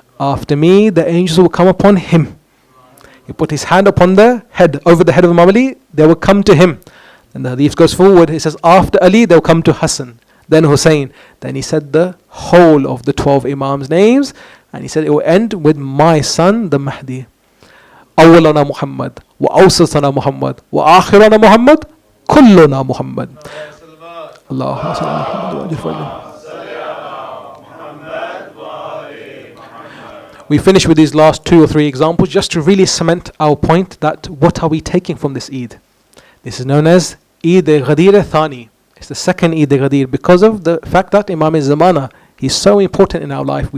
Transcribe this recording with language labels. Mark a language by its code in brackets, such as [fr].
[en] After me, the angels will come upon him. He put his hand upon the head, over the head of Imam Ali, they will come to him. And the hadith goes forward, it says, after Ali, they'll come to Hassan. then Hussein. Then he said the whole of the 12 Imams' names, and he said it will end with my son, the Mahdi. [ar] أولنا محمد وأوسطنا محمد وآخرنا محمد كلنا محمد. اللهم صل على محمد وعلى [en] We finish with these last 2 or 3 examples just to really cement our point that what are we taking from this Eid? This is known as Eid al-Ghadir al-Thani. It's the second Eid al-Ghadir because of the fact that Imam al-Zamana, he's so important in our life.